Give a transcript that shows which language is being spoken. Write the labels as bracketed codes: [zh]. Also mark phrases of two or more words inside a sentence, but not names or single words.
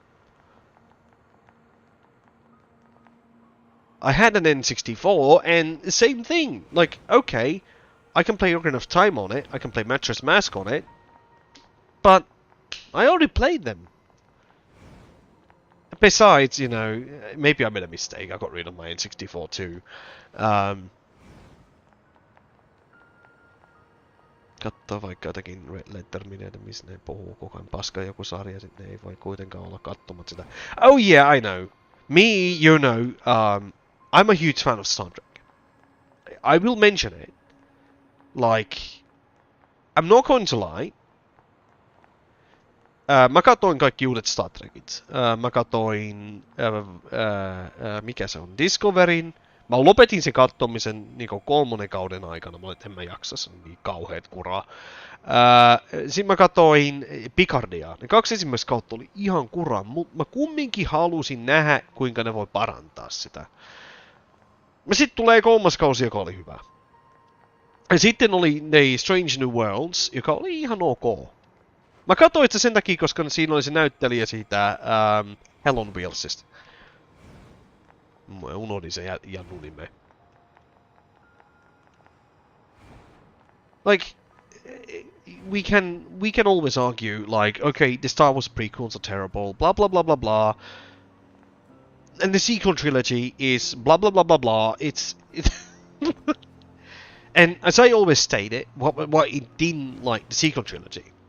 [en] I had an N64, and the same thing. Like, okay, I can play Ocarina of Time on it, I can play Mattress Mask on it, but I already played them. Besides, you know, maybe I made a mistake, I got rid of my N64 too. [fi] Katsoa vaikka jotakin Red Letter-mineitä, missä ne puhuu koko ajan paskaa joku sarja, sitten ne ei voi kuitenkaan olla katsomatta sitä. [en] Oh yeah, I know. Me, you know, I'm a huge fan of Star Trek. I will mention it. Like, I'm not going to lie. [fi] Mä katoin kaikki uudet Star Trekit. Mä katoin, mikä se on, Discoveryn. Mä lopetin sen kattomisen niinku 3 kauden aikana. Mä olin, että en mä jaksa, se on niin kauheet kuraa. Sitten mä katoin Picardia. Ne 2 ensimmäistä kautta oli ihan kuraa, mutta mä kumminkin halusin nähdä, kuinka ne voi parantaa sitä. Sitten tulee 3. kausi, joka oli hyvä. Ja sitten oli ne Strange New Worlds, joka oli ihan ok. Mä katsoin sitä sen takia, koska siinä oli se näyttelijä siitä Hell on Wheelsista. Mä unohdin sen Jannu nimeä. [en] Like, we can always argue, like, okay, the Star Wars prequels are terrible, blah blah blah blah blah. And the sequel trilogy is blah blah blah blah blah. It's and as I always stated, what it didn't like the sequel trilogy.